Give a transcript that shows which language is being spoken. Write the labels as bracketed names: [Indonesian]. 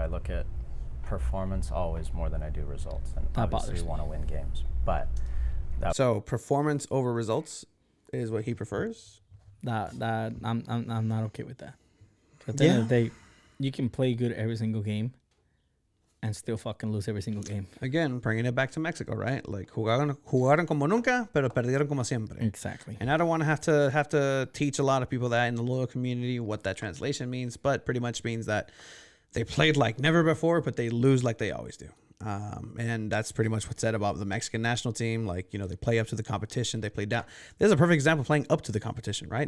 [English] I look at performance always more than I do results, and obviously we want to win games. But so performance over results is what he prefers. I'm not okay with that. At the end of the day, you can play good every single game and still fucking lose every single game. Again, bringing it back to Mexico, right? [Spanish] Like, jugaron como nunca, pero perdieron como siempre. [English] Exactly. And I don't want to have to teach a lot of people that in the loyal community what that translation means, but pretty much means that they played like never before, but they lose like they always do. And that's pretty much what's said about the Mexican national team. Like, they play up to the competition. They play down. There's a perfect example of playing up to the competition, right?